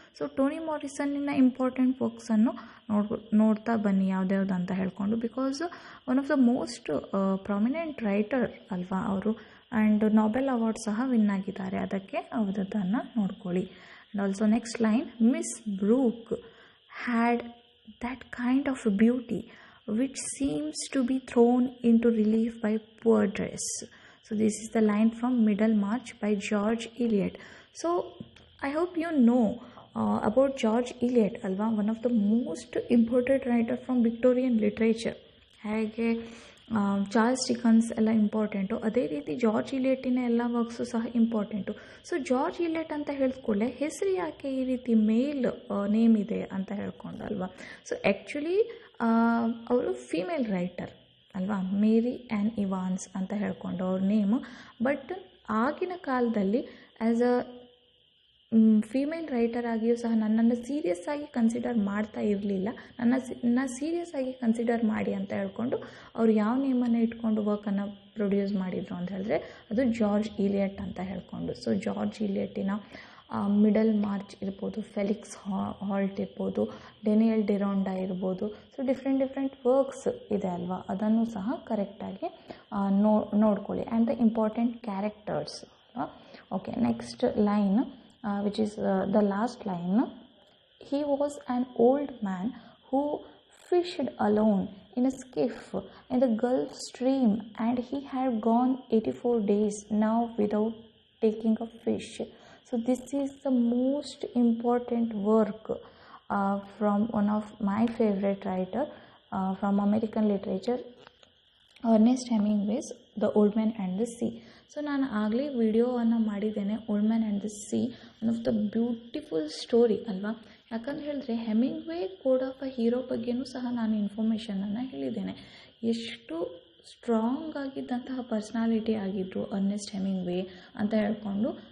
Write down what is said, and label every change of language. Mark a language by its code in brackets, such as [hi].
[kn] So Tony ಮಾರಿಸನ್ನಿನ important ವರ್ಕ್ಸನ್ನು ನೋಡ್ತಾ ಬನ್ನಿ ಯಾವುದ್ಯಾವ್ದು ಅಂತ ಹೇಳ್ಕೊಂಡು, [en] because one of the most prominent writer [kn] ಅಲ್ವಾ ಅವರು. ಆ್ಯಂಡ್ ನೊಬೆಲ್ ಅವಾರ್ಡ್ ಸಹ ವಿನ್ ಆಗಿದ್ದಾರೆ, ಅದಕ್ಕೆ ಅವರದನ್ನು ನೋಡ್ಕೊಳ್ಳಿ. And also next line, [en] Miss Brooke had that kind of beauty which seems to be thrown into relief by poor dress. So this is the line from Middlemarch by George Eliot. So I hope you know about George Eliot alva, one of the most important writer from Victorian literature. [kn] ಹಾಗೆ Charles Dickens ಎಲ್ಲ important, ಅದೇ ರೀತಿ George ಇಲಿಯಟಿನ ಎಲ್ಲ works ಸಹ important. So George Eliot ಅಂತ ಹೇಳಿದ್ಕೊಳ್ಳೆ ಹೆಸರು ಯಾಕೆ ಈ ರೀತಿ ಮೇಲ್ ನೇಮ್ ಇದೆ ಅಂತ ಹೇಳ್ಕೊಂಡು ಅಲ್ವಾ. ಸೊ ಆ್ಯಕ್ಚುಲಿ ಅವರು ಫೀಮೇಲ್ ರೈಟರ್ ಅಲ್ವಾ, ಮೇರಿ ಆ್ಯನ್ ಇವಾನ್ಸ್ ಅಂತ ಹೇಳ್ಕೊಂಡು ಅವ್ರ ನೇಮು. ಬಟ್ ಆಗಿನ ಕಾಲದಲ್ಲಿ [en] as a female writer [kn] ಆಗಿಯೂ ಸಹ ನನ್ನನ್ನು ಸೀರಿಯಸ್ ಆಗಿ ಕನ್ಸಿಡರ್ ಮಾಡ್ತಾ ಇರಲಿಲ್ಲ. ನನ್ನ ಸೀರಿಯಸ್ ಆಗಿ ಕನ್ಸಿಡರ್ ಮಾಡಿ ಅಂತ ಹೇಳ್ಕೊಂಡು ಅವ್ರು ಯಾವ ನೇಮನ್ನು ಇಟ್ಕೊಂಡು ವರ್ಕನ್ನು ಪ್ರೊಡ್ಯೂಸ್ ಮಾಡಿದರು ಅಂತ ಹೇಳಿದ್ರೆ ಅದು ಜಾರ್ಜ್ ಇಲಿಯಟ್ ಅಂತ ಹೇಳ್ಕೊಂಡು. ಸೊ ಜಾರ್ಜ್ ಇಲಿಯಟಿನ ಮಿಡಲ್ ಮಾರ್ಚ್ ಇರ್ಬೋದು, ಫೆಲಿಕ್ಸ್ ಹಾಲ್ಟ್ ಇರ್ಬೋದು, ಡೆನಿಯಲ್ ಡಿರೋಂಡಾ ಇರ್ಬೋದು. ಸೊ ಡಿಫ್ರೆಂಟ್ ವರ್ಕ್ಸ್ ಇದೆ ಅಲ್ವಾ, ಅದನ್ನು ಸಹ ಕರೆಕ್ಟಾಗಿ ನೋಡ್ಕೊಳ್ಳಿ. [en] And the important characters. Okay. [kn] Next line [en] which is the last line. He was an old man who fished alone in a skiff in the Gulf Stream, and he had gone 84 days now without taking a fish. So this is the most important work from one of my favorite writer from American literature, Ernest Hemingway's The Old Man and the Sea. [kn] So ನಾನು ಆಗಲೇ ವಿಡಿಯೋವನ್ನು ಮಾಡಿದ್ದೇನೆ, old man and the C, [en] one of the beautiful story [kn] ಅಲ್ವಾ. ಯಾಕಂತ ಹೇಳಿದ್ರೆ Hemingway code of a hero ಬಗ್ಗೆಯೂ ಸಹ ನಾನು ಇನ್ಫಾರ್ಮೇಷನನ್ನು ಹೇಳಿದ್ದೇನೆ. ಎಷ್ಟು ಸ್ಟ್ರಾಂಗ್ ಆಗಿದ್ದಂತಹ ಪರ್ಸ್ನಾಲಿಟಿ ಆಗಿದ್ದರು ಅರ್ನೆಸ್ಟ್ ಹೆಮಿಂಗ್ವೇ ಅಂತ ಹೇಳ್ಕೊಂಡು.